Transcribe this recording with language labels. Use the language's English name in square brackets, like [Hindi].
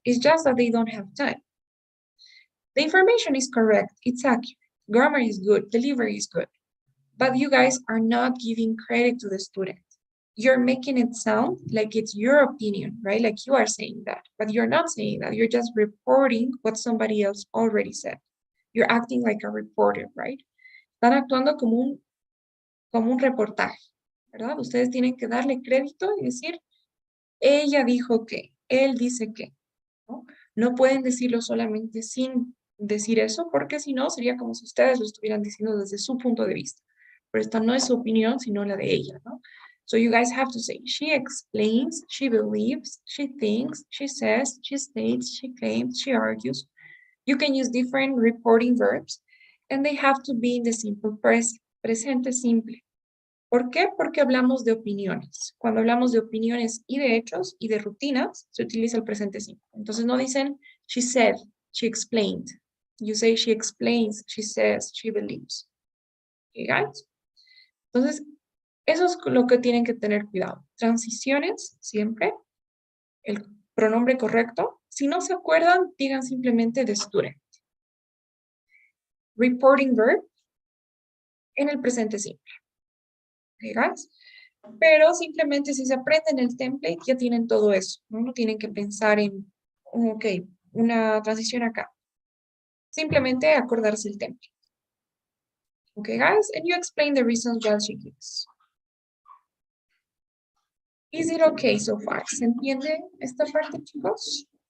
[English] It's just that they don't have time. The information is correct, it's accurate, grammar is good, delivery is good, but you guys are not giving credit to the student. You're making it sound like it's your opinion, right? Like you are saying that, but you're not saying that. You're just reporting what somebody else already said. You're acting like a reporter, right? [Spanish] Están actuando como un reportaje, ¿verdad? Ustedes tienen que darle crédito y decir, ella dijo que, él dice que, ¿no? No pueden decirlo solamente sin decir eso, porque si no, sería como si ustedes lo estuvieran diciendo desde su punto de vista. Pero esta no es su opinión, sino la de ella, ¿no? [English] So you guys have to say, she explains, she believes, she thinks, she says, she states, she claims, she argues. You can use different reporting verbs, and they have to be in the simple present, [Spanish] presente simple. ¿Por qué? Porque hablamos de opiniones. Cuando hablamos de opiniones y de hechos y de rutinas, se utiliza el presente simple. Entonces no dicen, [English] she said, she explained. You say, she explains, she says, she believes. Okay, guys? [Spanish] Entonces, eso es lo que tienen que tener cuidado. Transiciones, siempre. El pronombre correcto. Si no se acuerdan, digan simplemente [English] the student. [Spanish] Reporting verb en el presente simple. [English] Okay, guys? [Spanish] Pero simplemente si se aprenden el template, ya tienen todo eso. No tienen que pensar en, ok, una transición acá. Simplemente acordarse el template. [English] Okay, guys? And you explain the reasons while she gives. Is it okay so far? [Spanish] ¿Se entiende esta parte, chicos?